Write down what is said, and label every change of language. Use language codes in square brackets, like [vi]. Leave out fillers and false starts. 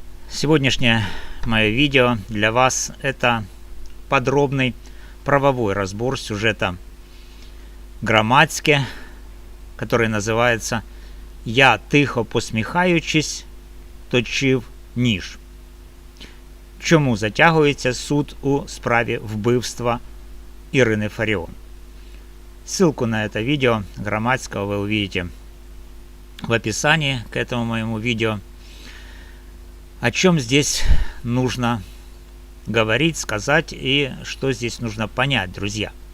[ru] Сегодняшнее мое видео для вас – это подробный правовой разбор сюжета громадське, который называется [uk] «Я тихо посміхаючись, точив ніж». Чому затягується суд у справі вбивства Ирины Фаріон? [ru] Ссылку на это видео громадского вы увидите в описании к этому моему видео. О чем здесь нужно говорить, сказать и что здесь нужно понять, друзья.